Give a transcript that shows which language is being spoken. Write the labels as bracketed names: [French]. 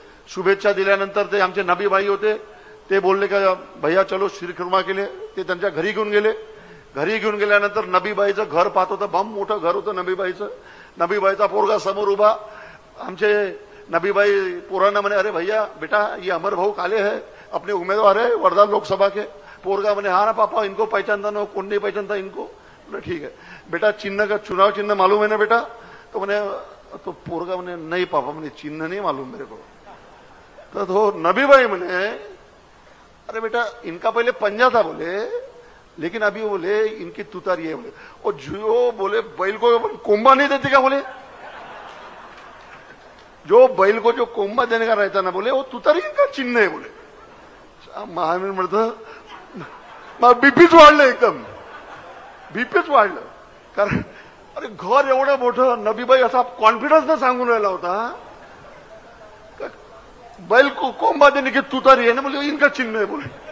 [Marathi] शुभेच्छा दिल्यानंतर ते आमचे नबीभाई होते, ते बोलले का भैया चलो शिरखुर्मा केले. ते त्यांच्या घरी घेऊन गेले. घरी घेऊन गेल्यानंतर नबीबाईचं घर पाहत होतं. बम मोठं घर होतं नबीबाईचं. नबीबाईचा पोरगा समोर उभा. आमचे नबीबाई पोरांना म्हणे [Hindi] अरे भैया बेटा ये अमर भाऊ काले है, अपने उम्मीदवार है वर्धा लोकसभा के. [Marathi] पोरगा म्हणे [Hindi] हाँ ना पापा इनको पहचानता ना, कौन नहीं पहचानता इनको. ठीक है बेटा चिन्ह का चुनाव चिन्ह मालूम है ना बेटा. तो मैंने तो पोरगा मैंने नहीं पापा मैंने चिन्ह नहीं मालूम मेरे को. तो नबीबाई मैंने अरे बेटा इनका पहले पंजा था बोले, लेकिन अभी बोले इनकी तुतारी है बोले. और जो बोले बैल को कोंबा नहीं देते क्या बोले, जो बैल को जो कोंबा देने का रहता ना बोले वो तुतारी का चिन्ह है बोले. [Marathi] महावीर म्हणतं बीपीच वाढलं, एकदम बीपीच वाढलं. कारण अरे घर एवढं मोठं. नबीबाई असा कॉन्फिडन्स न सांगून राहिला होता [Hindi] बैल को कोंबा देने की तुतारी [Marathi] आहे ना बोले इनका चिन्ह आहे बोले.